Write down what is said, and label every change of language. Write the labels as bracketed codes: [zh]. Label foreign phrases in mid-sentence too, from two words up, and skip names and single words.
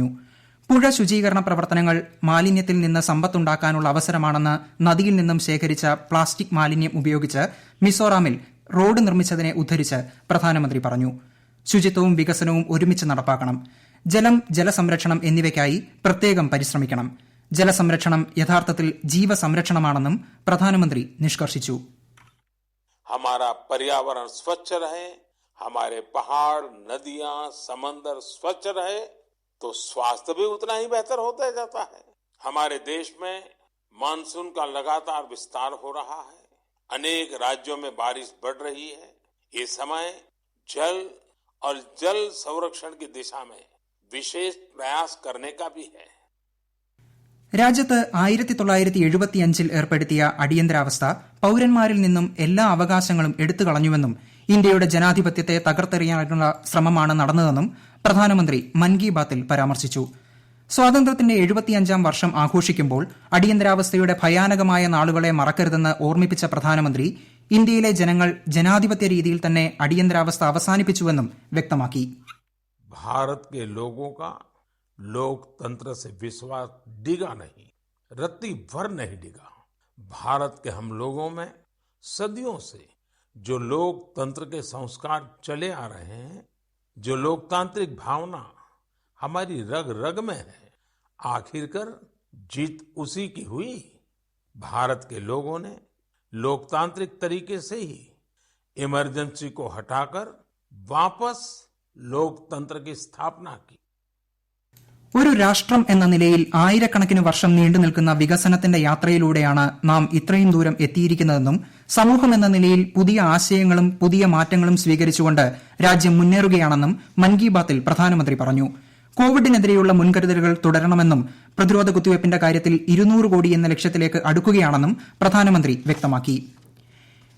[ml] പുഴ ശുചീകരണ പ്രവർത്തനങ്ങൾ മാലിന്യത്തിൽ നിന്ന് സമ്പത്തുണ്ടാക്കാനുള്ള അവസരമാണെന്ന് നദിയിൽ നിന്നും ശേഖരിച്ച പ്ലാസ്റ്റിക് മാലിന്യം ഉപയോഗിച്ച് മിസോറാമിൽ റോഡ് നിർമ്മിച്ചതിനെ ഉദ്ധരിച്ച് പ്രധാനമന്ത്രി പറഞ്ഞു. ശുചിത്വവും വികസനവും ഒരുമിച്ച് നടപ്പാക്കണം. ജലം, ജലസംരക്ഷണം എന്നിവയ്ക്കായി പ്രത്യേകം പരിശ്രമിക്കണം. ജലസംരക്ഷണം യഥാർത്ഥത്തിൽ ജീവസംരക്ഷണമാണെന്നും പ്രധാനമന്ത്രി നിഷ്കർഷിച്ചു. [hi] हमारा पर्यावरण स्वच्छ रहे, हमारे पहाड़, नदियां, समंदर स्वच्छ रहे तो स्वास्थ्य भी उतना ही बेहतर होता जाता है. हमारे देश में मानसून का लगातार विस्तार हो रहा है. अनेक राज्यों में बारिश बढ़ रही है. ये समय जल और जल संरक्षण की दिशा में विशेष प्रयास करने का भी है. [ml] രാജ്യത്ത് 1975 ഏർപ്പെടുത്തിയ അടിയന്തരാവസ്ഥ പൌരന്മാരിൽ നിന്നും എല്ലാ അവകാശങ്ങളും എടുത്തുകളഞ്ഞുവെന്നും ഇന്ത്യയുടെ ജനാധിപത്യത്തെ തകർത്തെറിയാനുള്ള ശ്രമമാണ് നടന്നതെന്നും പ്രധാനമന്ത്രി മൻ കി ബാത്തിൽ പരാമർശിച്ചു. സ്വാതന്ത്ര്യത്തിന്റെ 75ാം വർഷം ആഘോഷിക്കുമ്പോൾ അടിയന്തരാവസ്ഥയുടെ ഭയാനകമായ നാളുകളെ മറക്കരുതെന്ന് ഓർമ്മിപ്പിച്ച പ്രധാനമന്ത്രി ഇന്ത്യയിലെ ജനങ്ങൾ ജനാധിപത്യ രീതിയിൽ തന്നെ അടിയന്തരാവസ്ഥ അവസാനിപ്പിച്ചുവെന്നും വ്യക്തമാക്കി. [hi] भारत के लोगों का लोकतंत्र से विश्वास डिगा नहीं, रत्ती भर नहीं डिगा. भारत के हम लोगों में सदियों से जो लोकतंत्र के संस्कार चले आ रहे हैं, जो लोकतांत्रिक भावना हमारी रग रग में है, आखिरकार जीत उसी की हुई. भारत के लोगों ने लोकतांत्रिक तरीके से ही इमरजेंसी को हटाकर वापस लोकतंत्र की स्थापना की. [ml] ഒരു രാഷ്ട്രം എന്ന നിലയിൽ ആയിരക്കണക്കിന് വർഷം നീണ്ടു നിൽക്കുന്ന വികസനത്തിന്റെ യാത്രയിലൂടെയാണ് നാം ഇത്രയും ദൂരം എത്തിയിരിക്കുന്നതെന്നും സമൂഹം എന്ന നിലയിൽ പുതിയ ആശയങ്ങളും പുതിയ മാറ്റങ്ങളും സ്വീകരിച്ചുകൊണ്ട് രാജ്യം മുന്നേറുകയാണെന്നും മൻ കി ബാത്തിൽ പ്രധാനമന്ത്രി പറഞ്ഞു. കോവിഡിനെതിരെയുള്ള മുൻകരുതലുകൾ തുടരണമെന്നും പ്രതിരോധ കുത്തിവയ്പ്പിന്റെ കാര്യത്തിൽ 200 കോടി എന്ന ലക്ഷ്യത്തിലേക്ക് അടുക്കുകയാണെന്നും പ്രധാനമന്ത്രി വ്യക്തമാക്കി.